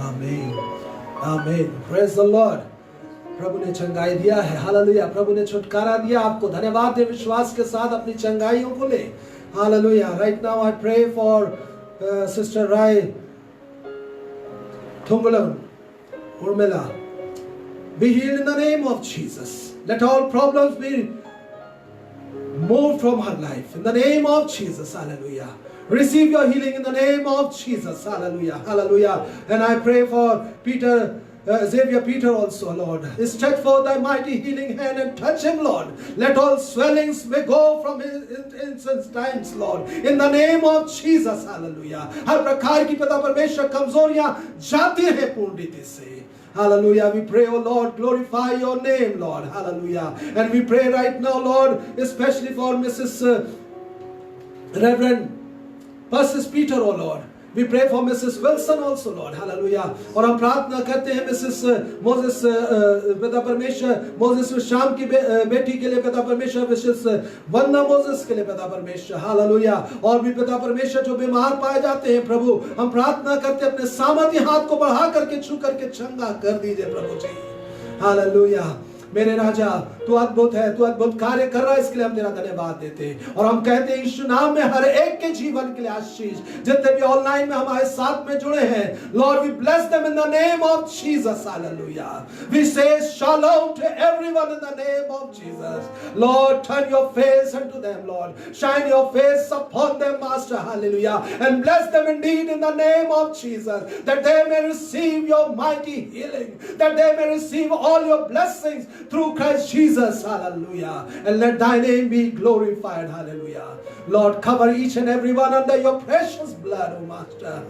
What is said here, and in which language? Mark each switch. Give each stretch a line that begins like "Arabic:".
Hindi: आमीन, आमीन।
English: Praise the Lord.
Hindi: प्रभु ने चंगाई दिया है, हालेलुया। प्रभु ने छुटकारा दिया आपको, धन्यवाद दे। विश्वास के साथ अपनी चंगाइयों को ले, hallelujah.
English: Right now I pray for sister Rai Thungalan, Urmila. Be healed in the name of Jesus. Let all problems be moved from her life. In the name of Jesus. Hallelujah. Receive your healing in the name of Jesus. Hallelujah. Hallelujah. And I pray for Xavier Peter also, Lord. Stretch forth thy mighty healing hand and touch him, Lord. Let all swellings may go from his times, Lord. In the name of Jesus. Hallelujah.
Hindi: हर प्रकार की पिता परमेश्वर कमजोरियां जाती हैं पूर्ण रीति से.
English: Hallelujah. We pray, oh Lord, glorify your name, Lord. Hallelujah. And we pray right now, Lord, especially for Mrs. Reverend Persis Peter, oh Lord. We pray for Mrs. Wilson also, Lord. Hallelujah.
Hindi: और हम प्रार्थना करते हैं Mrs. Moses पिता परमेश्वर Moses शाम की बेटी के लिए पिता परमेश्वर, Mrs. वंदना मोसेस के लिए पिता परमेश्वर. हालेलुया. और भी पिता परमेश्वर जो बीमार पाए जाते हैं प्रभु, हम प्रार्थना करते हैं अपने सामर्थ्य हाथ को बढ़ा करके छू करके चंगा कर दीजिए प्रभु जी. हालेलुया. मेरे राजा, तू अद्भुत है, तू अद्भुत कार्य कर रहा है, इसके लिए हम तेरा धन्यवाद देते हैं. और हम कहते हैं यीशु नाम में हर एक के जीवन के लिए आशीष, जितने भी ऑनलाइन में हमारे साथ में जुड़े हैं,
English: Lord we bless them in the name of Jesus.
Hindi: Hallelujah.
English: We say shalom to everyone in the name of Jesus. Lord turn your face unto them, Lord. Shine your face upon them, Master. Hallelujah. And bless them indeed in the name of Jesus, that they may receive your mighty healing, that they may receive all your blessings through Christ Jesus. Hallelujah. And let thy name be glorified. Hallelujah. Lord, cover each and every one under your precious blood, oh Master.